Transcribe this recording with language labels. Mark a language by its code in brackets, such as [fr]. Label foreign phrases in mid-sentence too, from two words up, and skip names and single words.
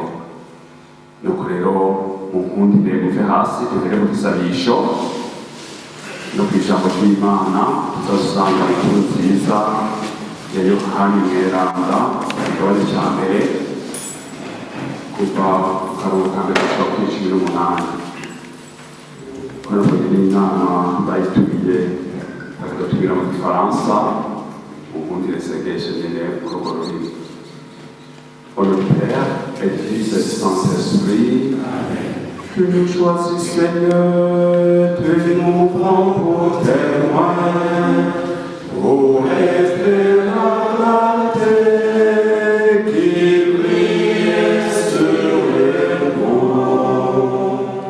[rn] Nuko rero munkundire muve hasi duhere mu gisabisho no kw'ijambo ry'Imana, tuzasanga inkuru nziza ya Yohani Mweranda, igabane ca mbere kuva ku karuhuko ka mbere gushika kuri 18. Kubera ko nyene inama bayitumiye bakadutumira mu gifaransa, munkundire sengeshe nyene muri urwo rurimi. [fr] Au nom du Père et du Fils et du Saint-Esprit. Amen. Que nous choisissions, Seigneur, de nous prendre pour témoins, pour rester la clarté qui brille sur les monts.